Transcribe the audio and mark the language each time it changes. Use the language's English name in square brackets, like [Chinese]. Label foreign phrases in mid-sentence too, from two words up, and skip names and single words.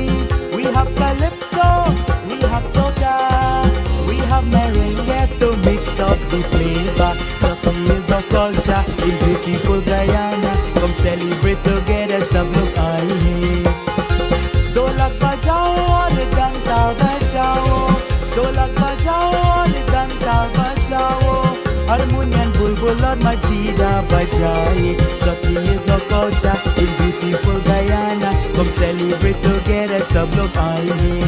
[English] We have calypso, we have soca, we have merengue to mix up the flavor. Chutney is our culture in beautiful Guyana. Come celebrate together, [Hindi] सब लोग आए हैं. ढोलक बजाओ और डंटा बजाओ ढोलक बजाओ और डंटा बजाओ हारमोनियम बुलबुल और मजीरा बजाए [English] Chopping is our culture in beautiful Guyana. Come celebrate together, [Hindi] सब लोग आए हैं.